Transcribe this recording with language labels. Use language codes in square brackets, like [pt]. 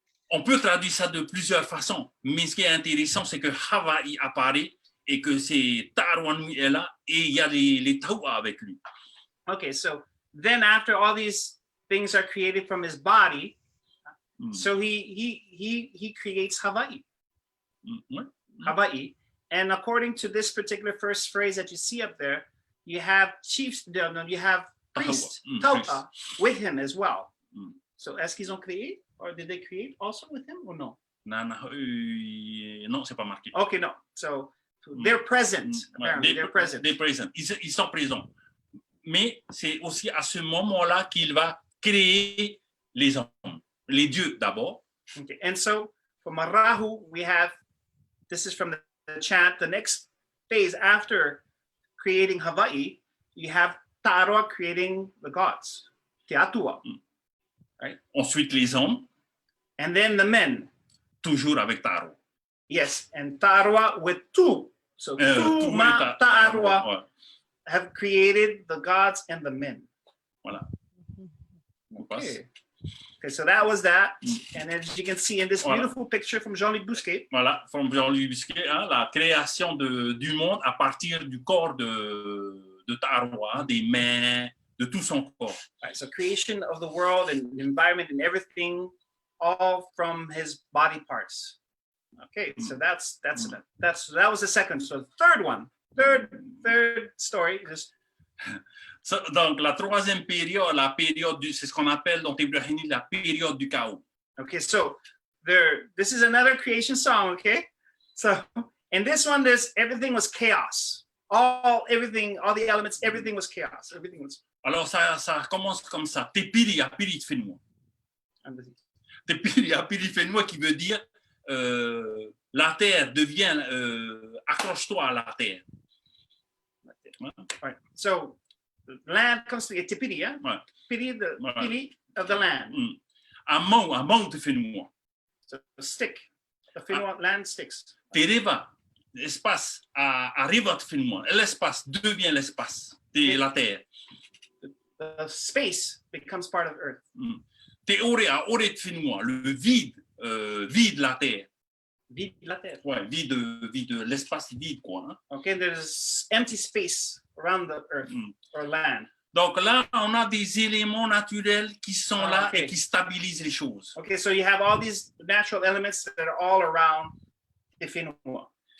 [fr] On peut traduire ça de plusieurs façons, mais ce qui est intéressant, c'est que Hawaï apparaît et que c'est Taʻaroa nui est là et il y a les tahua avec lui. [en] Okay, so then after all these things are created from his body, so he creates Hawaii. Hawaii. And according to this particular first phrase that you see up there, you have chiefs, you have priests, Tau'a, with him as well. So [fr] est-ce qu'ils ont créé, [en] or did they create also with him, or no? [fr] Non, c'est pas marqué. [en] Okay, no. So they're present. Apparently, they're present. They're present. [fr] Ils sont présents. Mais c'est aussi à ce moment-là qu'il va créer les hommes, les dieux d'abord. [en] Okay. And so for Marahu, we have, this is from the chant, the next phase after creating Hawaii, you have Taʻaroa creating the gods, Te Atua. Right? [fr] Ensuite les hommes. [en] And then the men. [fr] Toujours avec Taʻaroa. [en] Yes, and Taʻaroa with Tu. So Tu ma Taʻaroa have created the gods and the men. [fr] Voilà. [en] Okay. Okay, so that was that. And as you can see in this beautiful picture from Jean-Luc Bousquet. [fr] Voilà, from Jean-Luc Bousquet, hein, la création du monde à partir du corps de Taʻaroa, des mains, de tout son corps. [en] Right, so creation of the world and the environment and everything, all from his body parts. Okay, so that was the second. So third story is. [fr] So, donc la troisième période, c'est ce qu'on appelle dans Tébrahini la période du chaos. [en] Okay, so this is another creation song. Okay, so in this one, everything was chaos. All the elements, everything was chaos. Everything was. [fr] Alors ça commence comme ça. [ty] Tepiri apiri fenua. Tepiri apiri fenua [fr] qui veut dire la terre devient accroche-toi à la terre. [en] Right. So the land comes to Tipiri, yeah? Piri, piri of the land. A mão de fenua. So the stick, the fenua land sticks. [fr] Tereva, l'espace arriva de fenua. L'espace devient l'espace de la terre. [en] The space becomes part of earth. [fr] Te ore de fenua, le vide la terre. Vide la terre. Ouais, vide, l'espace vide, quoi. Hein? [en] Okay, there's empty space around the earth or land. [fr] Donc là, on a des éléments naturels qui sont là [en] okay. [fr] et qui stabilisent les choses. [en] Okay, so you have all these natural elements that are all around Te Whenua.